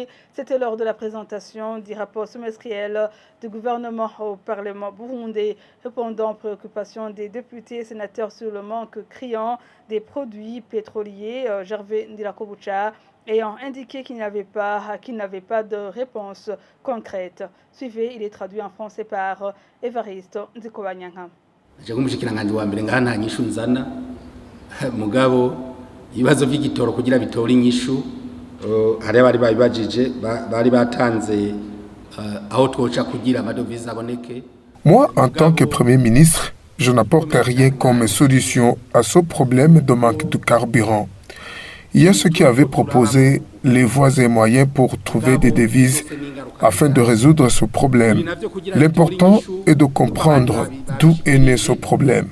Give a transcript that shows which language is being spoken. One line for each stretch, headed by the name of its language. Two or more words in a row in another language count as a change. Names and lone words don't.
French: C'était lors de la présentation du rapport semestriel du gouvernement au Parlement burundais, répondant aux préoccupations des députés et sénateurs sur le manque criant des produits pétroliers. Gervais Ndirakobucha ayant indiqué qu'il n'avait pas de réponse concrète. Suivez, il est traduit en français par Évariste Nzikobanyanga.
Rundi: Umushikiranganje wa mbere ngaha nta nyishu nzana mugabo ibibazo by'igitoro kugira bitore inyishu hari abari babibajije bari batanze aho twoca kugira amadovize aboneke.
French: Moi, en tant que Premier ministre, je n'apporte rien comme solution à ce problème de manque de carburant. Il y a ceux qui avaient proposé les voies et moyens pour trouver des devises afin de résoudre ce problème. L'important est de comprendre d'où est né ce problème.